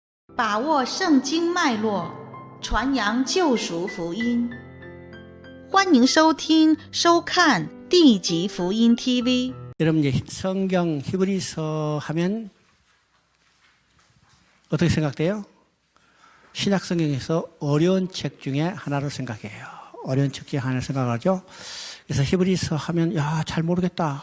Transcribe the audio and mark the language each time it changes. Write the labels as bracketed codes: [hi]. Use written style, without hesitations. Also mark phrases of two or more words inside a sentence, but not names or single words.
[zh] 把握圣经脉络，传扬救赎福音。欢迎收听、收看地极福音 TV。 [ko] 여러분 이제 성경 히브리서 하면 어떻게 생각돼요? 신약 성경에서 어려운 책 중에 하나로 생각해요. 어려운 책 중에 하나로 생각하죠. 그래서 히브리서 하면 잘 모르겠다.